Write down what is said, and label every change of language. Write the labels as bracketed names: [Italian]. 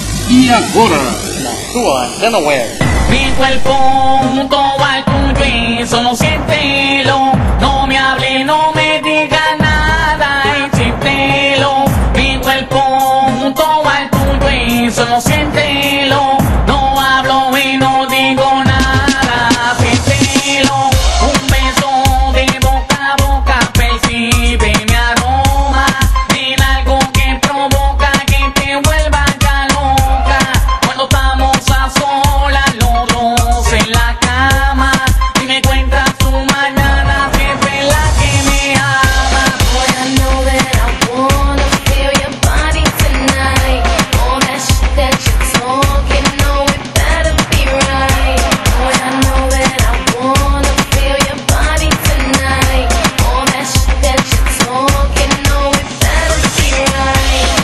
[Portuguese] E agora, na sua antena web. [Spanish] Mi cuerpo junto al tuyo, solo siéntelo. No me hable, no me diga nada, siéntelo. Mi cuerpo junto al tuyo. Solo siéntelo, no hablo y no digo nada. Siéntelo, un beso de boca a boca. Percibe mi aroma, dile algo que provoca que te vuelva ya loca. Cuando estamos a solas los dos en la cama, y me cuentas tu mañana, siempre la que me ama. [English] Boy, I know that I wanna feel your body tonight. All that shit that you're talking, no, it better be right. Boy, I know that I wanna feel your body tonight. All that shit that you're talking, no, it better be right.